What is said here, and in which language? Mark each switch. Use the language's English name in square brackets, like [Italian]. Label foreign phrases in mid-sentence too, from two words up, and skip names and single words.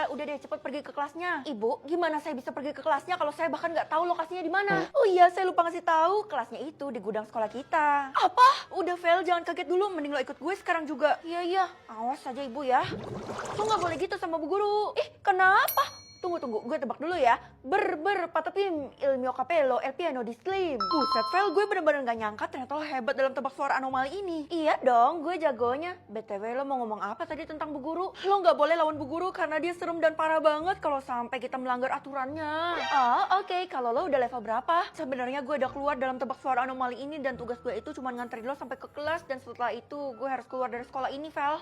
[Indonesian] Udah deh cepet pergi ke kelasnya. Ibu, gimana saya bisa pergi ke kelasnya kalau saya bahkan nggak tahu lokasinya di mana? Oh iya, saya lupa ngasih tahu. Kelasnya itu di gudang sekolah kita. Apa? Udah Vel, jangan kaget dulu. Mending lo ikut gue sekarang juga. Iya. Awas aja ibu ya. Lo nggak boleh gitu sama Bu Guru. Kenapa? Tunggu, gue tebak dulu ya. [Italian] Patapim, il mio capello, el piano di slim. [Indonesian] Buset, Vel, gue bener-bener gak nyangka ternyata lo hebat dalam tebak suara anomali ini. Iya dong, gue jagonya. BTW, lo mau ngomong apa tadi tentang Bu Guru? Lo gak boleh lawan Bu Guru karena dia serem dan parah banget kalau sampai kita melanggar aturannya. Oke. Kalau lo udah level berapa? Sebenarnya gue udah keluar dalam tebak suara anomali ini dan tugas gue itu cuma nganterin lo sampai ke kelas dan setelah itu gue harus keluar dari sekolah ini, Vel.